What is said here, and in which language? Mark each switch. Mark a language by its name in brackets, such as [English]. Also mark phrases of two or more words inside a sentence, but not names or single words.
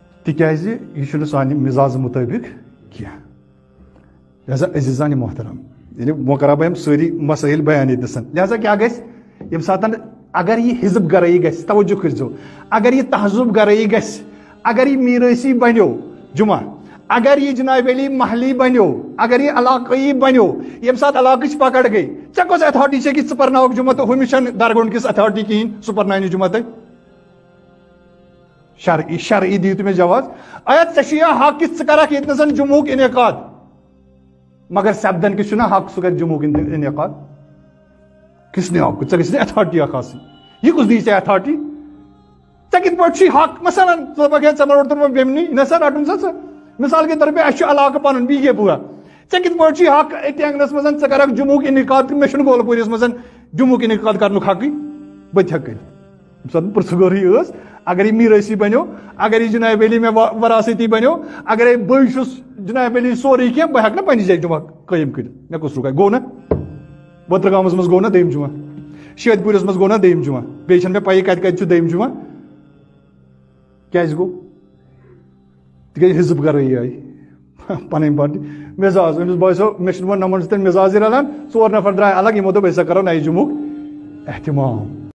[Kashmiri] تکیازِ یہ چھُنہٕ سانہِ مزاج مطٲبق کینٛہہ لہذا عزیزانِ محترم یعنی وۄنۍ کرا بہٕ یِم سٲری مسٲیل بیان ییٚتنَس لہذا کیٛاہ گژھِ ییٚمہِ ساتہٕ اگر یہ حزب گرٲیی گژھِ توجہ کٔرۍزیو اگر یہ تہذب گرٲیی گژھِ اگر یہ میرٲثی بنیو جمعہ اگر یہ جناب علی محلی بنیو اگر یہ علاقائی بنیو ییٚمہِ ساتہٕ علاقٕچ پکڑ گٔے ژےٚ کۄس ایتھارٹی چھےٚ کہِ ژٕ پرناوکھ جمعہ تہٕ ہُمِس چھَنہٕ درگنٛڈ کِس ایتھارٹی کِہیٖنۍ سُہ پرناونہِ جمعہ تۄہہِ شرعی دِیِو تُہۍ مےٚ جواز آیا ژےٚ چھُ یا حق کہِ ژٕ کرکھ ییٚتنَس جمعُک انعقاد مگر سپدن کِس چھُنہ حق سُہ کرِ جمعُک انعقاد [Urdu] کس نے آپ کو [Kashmiri] ژےٚ گژھِ نہٕ ایتھارٹی اکھ آسٕنۍ یہِ کُس دی ژےٚ ایتھارٹی ژےٚ کِتھ پٲٹھۍ چھُے حق مثلاً ژٕ دَپکھ ہے ژےٚ ما روٚٹتھ بیٚمنٕے نہ سا رٹُن سا ژٕ [Urdu] مثال کے طور پہ [Kashmiri] اَسہِ چھُ علاقہٕ پنُن بی کے پوٗرا ژےٚ کِتھ پٲٹھۍ چھُے حق أتۍ آنٛگنَس منٛز ژٕ کرکھ جمعُک انعقاد تہٕ مےٚ چھُنہٕ گولپوٗرِس منٛز جمعُک انعقاد کرنُک حقٕے بہٕ تہِ ہٮ۪کہٕ کٔرِتھ ییٚمہِ ساتہٕ پرژھگٲرٕے ٲس اگر یہِ میرٲثی بنیو اگر یہِ جناب علی مےٚ وراثتی بنیو اگرے بٕے چھُس جناب علی سورُے کینٛہہ بہٕ ہٮ۪کہٕ نہ پننہِ جایہِ جمعہ قٲیِم کٔرِتھ مےٚ کُس رُکاے گوٚو نہ وترگامَس منٛز گوٚو نہ دوٚیِم جمعہ شٲدۍ پوٗرِس منٛز گوٚو نہ دوٚیِم جمعہ بیٚیہِ چھَنہٕ مےٚ پَیی کَتہِ کَتہِ چھُ دوٚیِم جمعہ کیٛازِ گوٚو تِکیٛازِ حزب گرٲیی آیہِ پنٕنۍ پارٹی مزاج أمِس باسیو مےٚ چھُنہٕ وۄنۍ نَمَن سۭتۍ مزازٕے رلان 4 نفر درٛاے الگ یِمو دوٚپ أسۍ ہسا کرو نَیہِ جمعُک احتمام